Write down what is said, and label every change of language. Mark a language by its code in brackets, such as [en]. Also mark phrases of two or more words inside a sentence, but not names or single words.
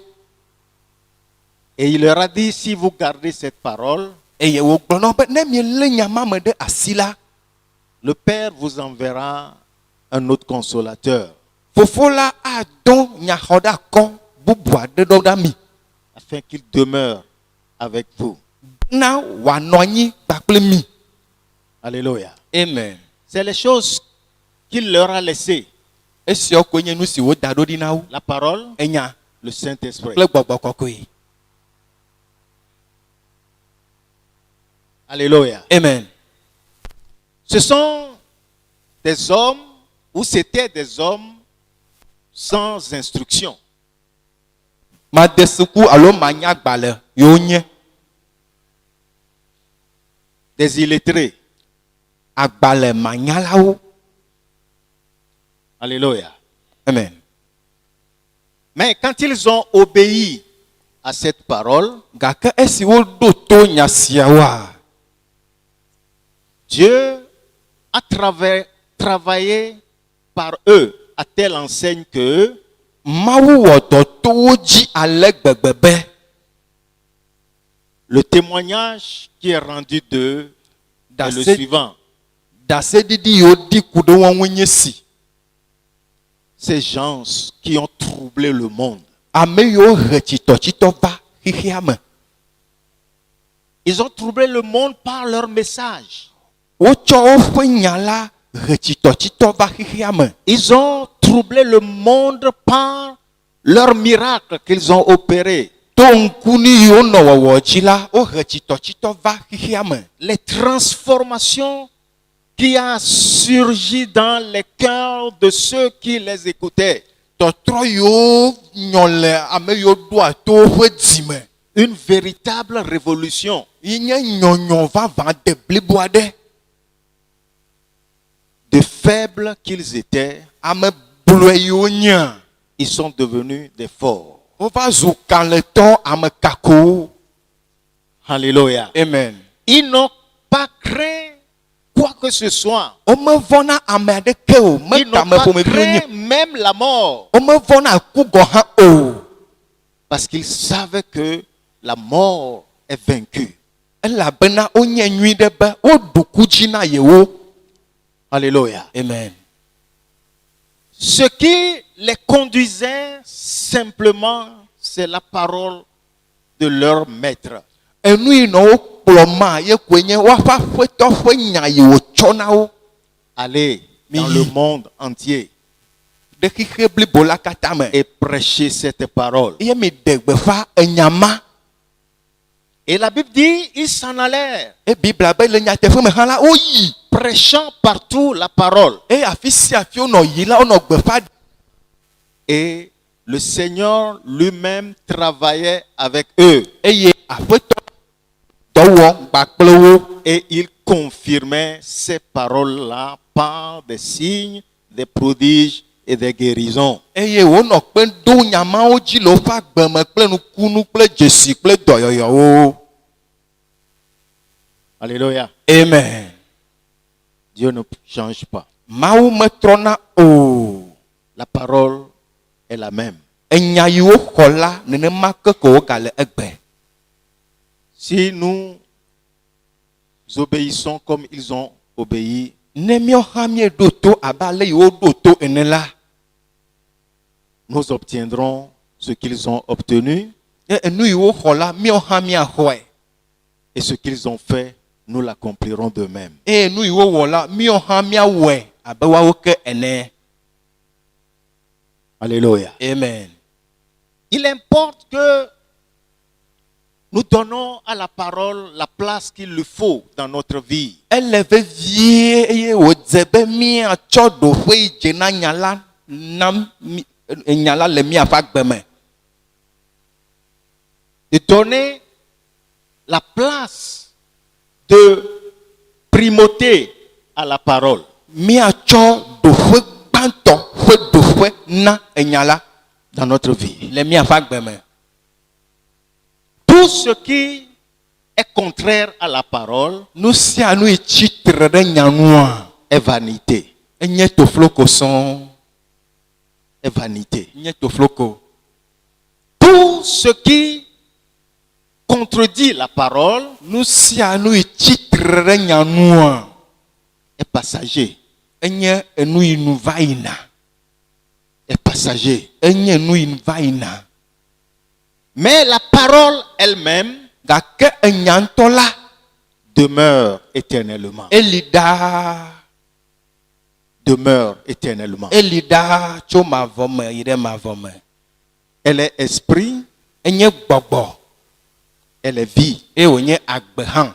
[fr] Et il leur a dit, si vous gardez cette parole, [ee] Eye wògblɔ na wo be ne mielé nya ma me ɖe asi la, [fr] le Père vous enverra un autre consolateur, [ee] Fofo la adɔ nyaxɔɖakɔ bubu aɖe ɖo ɖa mi. [fr] afin qu'il demeure avec vous. [ee] Na wòanɔ anyi kpakple mi. [fr] Alléluia. Amen. C'est les choses qu'il leur a laissées. [ee] Esiawo koe nye nu si woda ɖo ɖi na wo. [fr] La parole, [ee] Enya [fr] le Saint-Esprit. [ee] kple gbɔgbɔ kɔkɔe. [fr] Alléluia. Amen. Ce sont des hommes, ou c'était des hommes sans instruction. [ee] Made suku alo manya gbale yewo nye [fr] Des illettrés. [ee] agbale manyalawo. [fr] Alléluia. Amen. Mais quand ils ont obéi à cette parole, [ee] Gake esi woɖo to nya siawoa, [fr] Dieu a travaillé par eux à telle enseigne que [ee] Mawu wɔ dɔ to wo dzi ale gbegbe be [fr] le témoignage qui est rendu d'eux est le [ee] Dase- [fr] suivant. [ee] Daseɖiɖi yiwo ɖi ku ɖe woawo nye si. [fr] Ces gens qui ont troublé le monde, [ee] Ame yiwo he tsitɔtsitɔ va xixia me. [fr] ils ont troublé le monde par leur message. [ee] Wotsɔ woƒe nya la he tsitɔtsitɔ va xixia me. [fr] Ils ont troublé le monde par leurs miracles qu'ils ont opérés. [ee] To ŋkuni yiwo nɔ wɔwɔ dzi la, wohe tsitɔtsitɔ va xixia me. [fr] Les transformations qui a surgi dans les cœurs de ceux qui les écoutaient. [ee] Tɔtrɔ yiwo nyɔ le ame yiwo ɖoa to woƒe dzime. [fr] Une véritable révolution. [ee] Yi nye nyɔnyɔ vavã de blibo aɖe. [fr] De faibles qu'ils étaient, [ee] Ame blɔe yiwo nye. [fr] ils sont devenus des forts. [ee] Wova zu kalẽtɔ ame kakowo. [fr] Alléluia. Amen. Ils n'ont pas craint quoi que ce soit. [ee] Womevɔna ame aɖeke o. [fr] Ils n'ont [ee] Metame [fr] pas [ee] ƒomeviwo nye. [fr] craint même la mort. [ee] Womevɔna ku gɔ hã o. [fr] Parce qu'ils savaient que la mort est vaincue. [ee] Elabena wonye nyui ɖe be woɖu ku dzi na yewo. [fr] Alléluia. Amen. Ce qui les conduisait simplement, c'est la parole de leur maître. [ee] Enu yi nɔ wo kplɔ ma ye koe nye woaƒe aƒetɔ ƒe nya yi wòtsɔ na wo. [fr] Aller dans Oui. le monde entier [ee] Ɖe xixe blibo la katã me. [fr] et prêcher cette parole. [ee] Ye mi de gbeƒã enya ma. [fr] Et la Bible dit, ils s'en allèrent, [ee] E Bibla be le nyateƒe me hã la woyi. [fr] prêchant partout la parole. [ee] Eye afi sia afi wonɔ yi la wonɔ gbeƒã. [fr] Et le Seigneur lui-même travaillait avec eux. [ee] Eye aƒetɔ dɔ wɔm kpakple wo. [fr] Et il confirmait ces paroles-là par des signes, des prodiges et des guérisons. [ee] Eye wonɔ kpe ɖo nyamawo dzi le woƒe agbeme kple nukunu kple dzesi kple dɔyɔyɔwo. [fr] Alléluia. Amen. Dieu ne change pas. [ee] Mawu metrɔna o. [fr] La parole est la même. [ee] Enya yiwo xɔ la nenema ke ko wogale egbe. [fr] Si nous obéissons comme ils ont obéi, [ee] Ne míawo hã míeɖo to abe ale yi woɖo to ene la, [fr] nous obtiendrons ce qu'ils ont obtenu [ee] enu yi woxɔ la míawo hã míaxɔe. [fr] et ce qu'ils ont fait, nous l'accomplirons d'eux-mêmes. [ee] Eye nu yi wowɔ la míawo hã míawɔe abe woawo ke ene. [fr] Alléluia. Amen. Il importe que nous donnons à la parole la place qu'il lui faut dans notre vie. [ee] Ele vevie eye wòdze be míatsɔ ɖoƒe yi dze na nya la nam nya la le míaƒe agbe me. [fr] De donner la place de primauté à la parole. [ee] Míatsɔ ɖoƒe gbãtɔ ƒe ɖoƒe na enya la [fr] Dans notre vie. [ee] le míaƒe agbe me. [fr] Tout ce qui est contraire à la parole [ee] Nu sia nu yi tsitre ɖe nya nua [fr] est vanité. [ee] enye tofloko sɔŋ. [fr] Est vanité. [ee] Enye tofloko. [fr] Tout ce qui contredit la parole [ee] Nu sia nu yi tsitre ɖe nya nua [fr] est passager. [ee] enye enu yi nu va yina. [fr] Est passager. [ee] Enye nu yi nu va yina. [fr] Mais la parole elle-même [ee] Gake enya ŋutɔ la [fr] demeure éternellement. [ee] eli ɖaa. [fr] demeure éternellement. [ee] eli ɖaa tso mavɔ me yi ɖe mavɔ me. [fr] Elle est esprit, [ee] Enye gbɔgbɔ [fr] elle est vie. [ee] eye wònye agbe hã.